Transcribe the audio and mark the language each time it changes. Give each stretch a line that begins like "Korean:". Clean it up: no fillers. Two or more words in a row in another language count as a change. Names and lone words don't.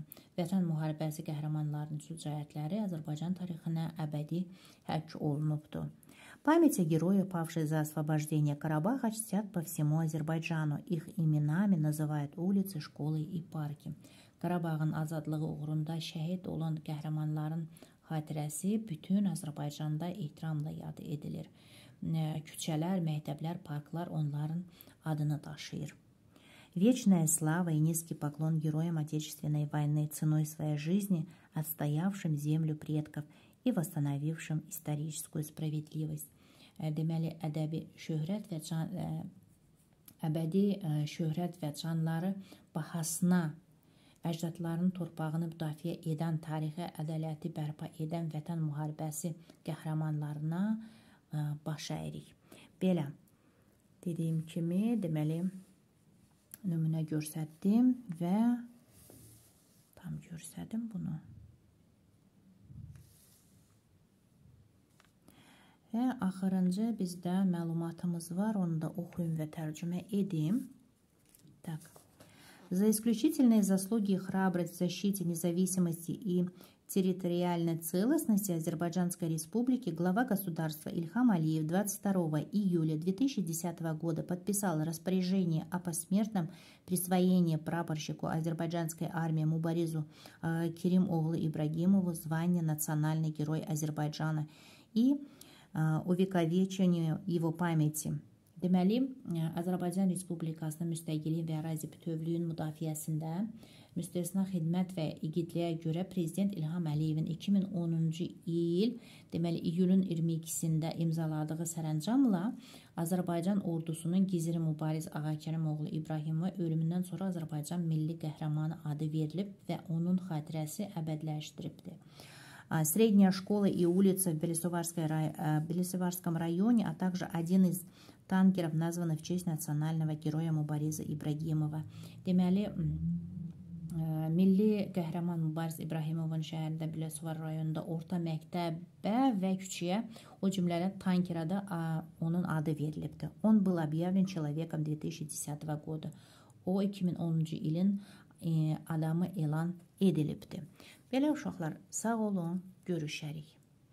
Azerbaijani: Vətən müharibəsi qəhrəmanlarının şücaətləri Azərbaycan tarixinə əbədi həkk olunubdur.
Russian: Память о героях, павших за освобождение Карабаха, чтят по всему Азербайджану. Их именами называют улицы, школы и парки.
Azerbaijani: Qarabağın azadlığı uğrunda şəhid olan qəhrəmanların xatirəsi bütün Azərbaycanda ehtiramla yad edilir. Küçələr, məktəblər, parklar onların adını daşıyır.
Russian: Вечная слава и низкий поклон героям Отечественной войны, ценой своей жизни, отстоявшим землю предков и восстановившим историческую справедливость.
Azerbaijani: Deməli, əbədi şöhrət və canları bahasına əcdadların torpağını müdafiə edən, tarixi ədaləti bərpa edən Vətən müharibəsi qəhrəmanlarına baş əyirik. Belə, dediyim kimi, deməli, nümunə göstərdim və tam göstərdim bunu. Və axırıncı bizdə məlumatımız var, onu da oxuyum və tərcümə edim. Tak.
Russian: За исключительные заслуги и храбрость в защите независимости и территориальной целостности Азербайджанской Республики глава государства Ильхам Алиев 22 июля 2010 года подписал распоряжение о посмертном присвоении прапорщику азербайджанской армии Мубаризу Керим-оглу Ибрагимову звания «Национальный герой Азербайджана» и увековечению его памяти.
Azerbaijani: Deməli, Azərbaycan Respublikasının müstəqilliyi və ərazi bütövlüyünün müdafiəsində müstəsna xidmət və igidliyə görə Prezident İlham Əliyevin 2010-cu il, deməli iyulun 22-sində imzaladığı sərəncamla Azərbaycan ordusunun gizri mübariz Ağakərimoğlu İbrahimova ölümündən sonra Azərbaycan Milli Qəhrəmanı adı verilib və onun xatirəsi əbədləşdiribdir.
Russian: Средняя школа и улица в Белесоварском районе, а также один из танкеров названы в честь национального героя Мубариза Ибрагимова.
Azerbaijani: Deməli, Milli Qəhrəman Mubariz İbrahimovun şəhərində Biləsuvar rayonunda orta məktəbə və küçəyə, o cümlədən tankera da onun adı verilibdir.
Russian: Он был объявлен человеком 2010 года.
Azerbaijani: O 2010-cu ilin adamı elan edilibdir. Belə uşaqlar, sağ olun, görüşərik.